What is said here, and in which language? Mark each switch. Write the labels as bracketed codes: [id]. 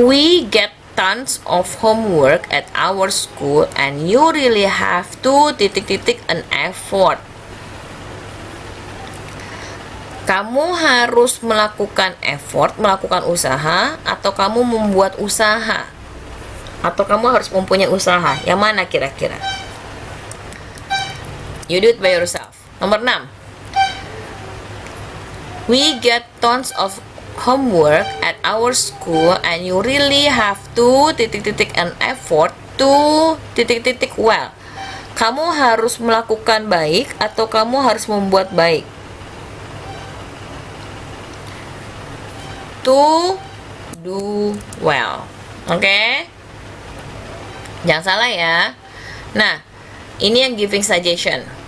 [en] We get tons of homework at our school and you really have to [id] titik-titik [en] an effort. [id] Kamu harus melakukan effort, melakukan usaha, atau kamu membuat usaha, atau kamu harus mempunyai usaha. Yang mana kira-kira? [en] You do it by yourself. [id] Nomor 6. [en] We get tons of homework at our school and you really have to [id] titik-titik [en] an effort to titik-titik well. [id] Kamu harus melakukan baik atau kamu harus membuat baik. [en] To do well. [id] Oke? Jangan salah ya. Nah, ini yang giving suggestion.